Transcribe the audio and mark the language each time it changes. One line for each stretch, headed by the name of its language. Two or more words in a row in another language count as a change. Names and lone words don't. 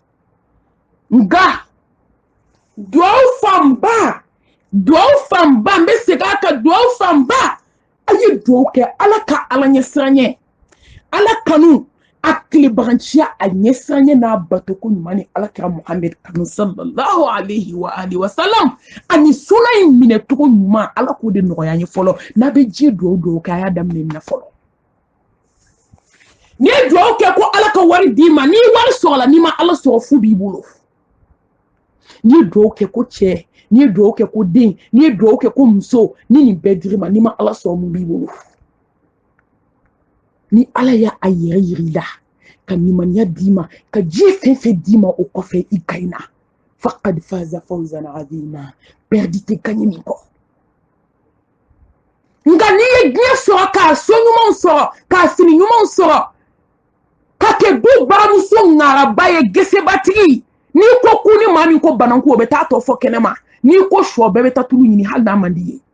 Bambara: Nga duwawu fanba n bɛ segin a kan, duwawu fanba a ye duwawu kɛ Ala ka Ala ɲɛsiran ɲɛ, Ala kanu, a tilebaganciya a ɲɛsiran ɲɛ n'a batoko ɲuman ni Alakira Muhamɛd kanu
Arabic: صلى الله عليه وعلى آله وسلم,
Bambara: ani suna in minɛcogo ɲuman Ala k'o de nɔgɔya n ye fɔlɔ. N'a bɛ diɲɛ duwawu kɛ a y'a daminɛ nin na fɔlɔ. N'i ye duwawu kɛ ko Ala ka wari d'i ma, n'i wari sɔrɔla n'i ma Ala sɔrɔ fu b'i bolo. N'i ye duwawu kɛ ko cɛ, n'i ye duwawu kɛ ko den, n'i ye duwawu kɛ ko muso, ni nin bɛɛ dir'i ma n'i ma Ala sɔrɔ mun b'i bolo. Ni Ala y'a a yɛrɛ yir'i la, ka limaniya d'i ma, ka diɲɛ fɛn fɛn d'i ma o kɔfɛ i gagnera.
Arabic: فقد فاز فوزا عظيما.
Bambara: Perdi tɛ gagné min kɔ. Nka n'i ye diɲɛ sɔrɔ k'a so ɲumanw sɔrɔ, k'a fini ɲumanw sɔrɔ, ka kɛ du baramuso ŋaraba ye gesebatigi, n'i ko ku ni maa min ko bananku o bɛ taa tɔ fɔ kɛnɛma, n'i ko sɔ bɛɛ bɛ taa tulu ɲini hali n'a man di ye.